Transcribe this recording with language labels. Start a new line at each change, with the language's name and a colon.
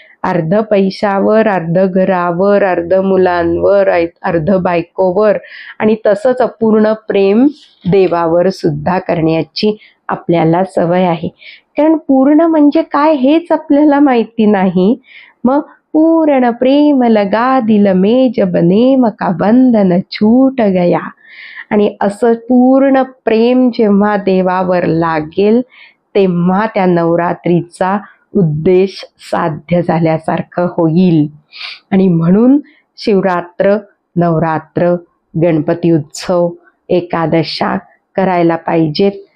Marathi: अर्ध पैशावर, अर्ध घरावर, अर्ध मुलांवर, अर्ध बायकोवर आणि तसंच अपूर्ण प्रेम देवावर सुद्धा करण्याची आपल्याला सवय आहे. कारण पूर्ण म्हणजे काय हेच आपल्याला माहिती नाही.
Hindi: मग पूर्ण प्रेम लगा दिल में जब नेम का बंधन छूट गया.
Marathi: आणि असं पूर्ण प्रेम जेव्हा देवावर लागेल तेव्हा त्या नवरात्रीचा उद्देश साध्य झाल्यासारखं होईल. आणि म्हणून शिवरात्र, नवरात्र, गणपती उत्सव, एकादशा करायला पाहिजेत.